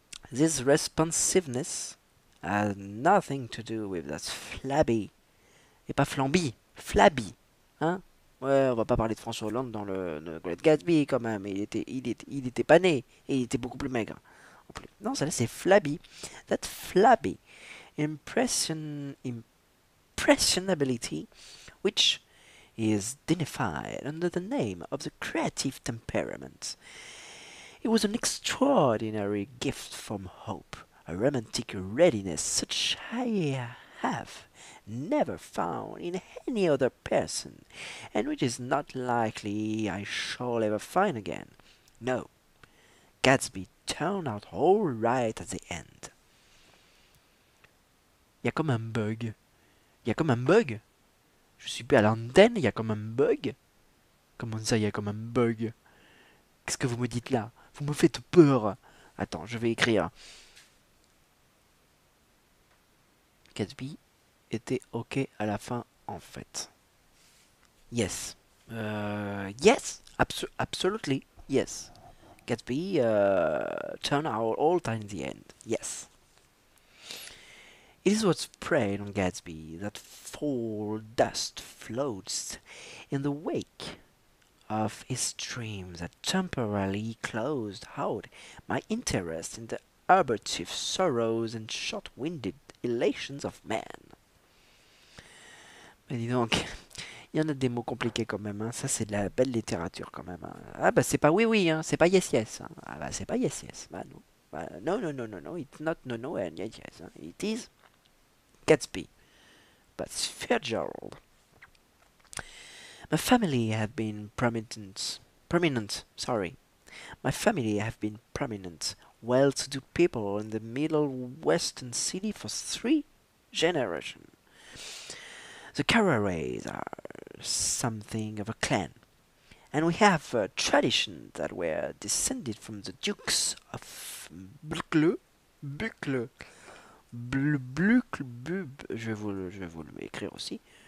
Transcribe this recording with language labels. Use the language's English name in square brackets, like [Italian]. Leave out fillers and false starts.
[English] This responsiveness has nothing to do with that flabby, [French] et pas flamby, [English] flabby, [French] hein? Ouais, on va pas parler de François Hollande dans le Great Gatsby quand même. Il était pas né et il était beaucoup plus maigre. En plus. Non, celle-là c'est flabby. [English] That flabby impressionability, which is dignified under the name of the creative temperament. It was an extraordinary gift from hope, a romantic readiness such I have never found in any other person, and which is not likely I shall ever find again. No, Gatsby turned out all right at the end. [French] Il y a comme un bug. Il y a comme un bug. Je suis plus à l'antenne, il y a comme un bug. Comment ça, il y a comme un bug? Qu'est-ce que vous me dites là? Vous me faites peur. Attends, je vais écrire. Gatsby était ok à la fin en fait. [English] Yes. Yes, absolutely. Yes. Gatsby turned out all time in the end. Yes. It is what's preyed on Gatsby that foul dust floats in the wake of his dreams that temporarily closed out my interest in the abortive sorrows and short-winded elations of man. [French] Mais dis donc, il y en a des mots compliqués quand même, hein. Ça c'est de la belle littérature quand même, hein. Ah bah c'est pas oui oui, hein. C'est pas yes yes, hein. Ah bah c'est pas yes yes, bah non. Bah, [English] no no no no no, it's not no no and yes yes, [French] hein. [English] It is Gatsby, but Fitzgerald. My family have been prominent, sorry. My family have been prominent, well-to-do people in the middle western city for 3 generations. The Carraways are something of a clan, and we have a tradition that we're descended from the Dukes of Buccleuch. Buccleuch. [French] Je vais vous l'écrire aussi.